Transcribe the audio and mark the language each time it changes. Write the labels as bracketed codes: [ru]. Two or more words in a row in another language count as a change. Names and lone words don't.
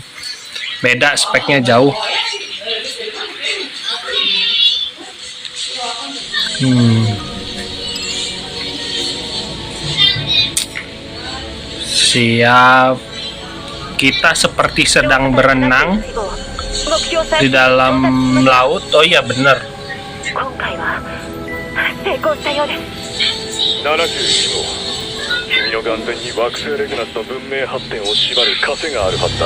[id] Beda speknya jauh. Siap. Kita seperti sedang berenang di dalam laut. Oh iya bener. [ja] 71 号、君の眼前に惑星レグナスの文明発展を縛る枷があるはずだ。